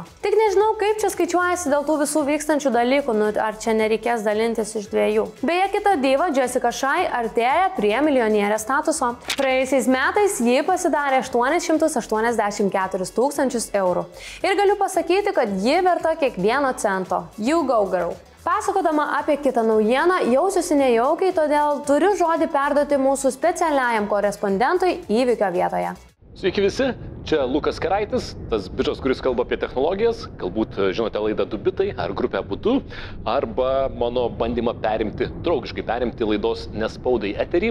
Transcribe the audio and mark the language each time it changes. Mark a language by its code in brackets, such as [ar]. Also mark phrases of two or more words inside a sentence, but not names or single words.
[lt] Tik nežinau, kaip čia skaičiuojasi dėl tų visų vykstančių dalykų, ar čia nereikės dalintis iš dviejų. Beje, kita diva Jessica Shai artėja prie milijonierės statuso. Praėjusiais metais ji pasidarė 884 000 eurų. Ir galiu pasakyti, kad ji verta kiekvieno cento. [en] You go, girl. [lt] Pasakodama apie kitą naujieną, jausiuosi nejaukiai, todėl turiu žodį perduoti mūsų specialiajam korespondentui įvykio vietoje. Sveiki visi, čia Lukas Keraitis, tas bičas, kuris kalba apie technologijas, galbūt žinote laidą 2 bitai ar grupę Budu, arba mano bandymą draugiškai perimti laidos Nespaudai eterį.